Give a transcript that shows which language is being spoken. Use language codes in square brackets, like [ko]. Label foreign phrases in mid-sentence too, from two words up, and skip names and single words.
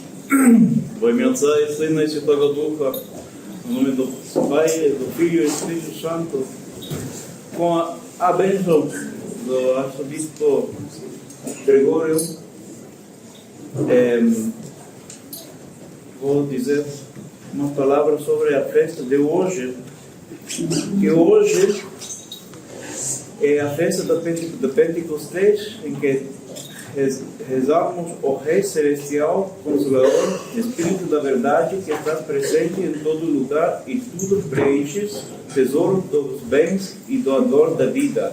[uk] Во ім'я Отця і Сина і Святого Духа, [pt] в nome do Pai, do Filho e do Espírito Santo, com a bênção do arcebispo Gregório, vou dizer umas palavras sobre a festa de hoje, que hoje é a festa da Pentecostes, em que rezamos o Rei Celestial, Consolador, Espírito da Verdade, que está presente em todo lugar e tudo preenches, tesouro dos bens e doador da vida.